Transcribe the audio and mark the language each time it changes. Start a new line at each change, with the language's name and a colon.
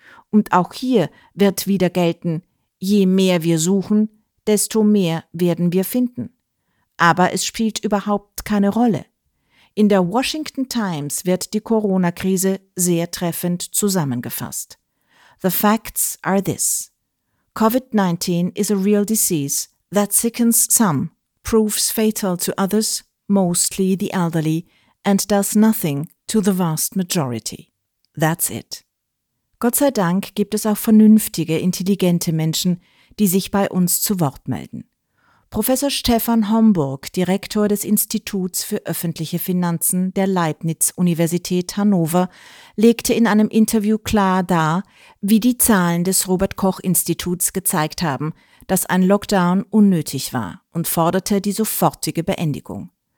German: Und auch hier wird wieder gelten, je mehr wir suchen, desto mehr werden wir finden. Aber es spielt überhaupt keine Rolle. In der Washington Times wird die Corona-Krise sehr treffend zusammengefasst.
English: The facts are this. COVID-19 is a real disease that sickens some, proves fatal to others, mostly the elderly, and does nothing to the vast majority. That's it.
German: Gott sei Dank gibt es auch vernünftige, intelligente Menschen, die sich bei uns zu Wort melden. Professor Stefan Homburg, Direktor des Instituts für öffentliche Finanzen der Leibniz-Universität Hannover, legte in einem Interview klar dar, wie die Zahlen des Robert-Koch-Instituts gezeigt haben, dass ein Lockdown unnötig war und forderte die sofortige Beendigung.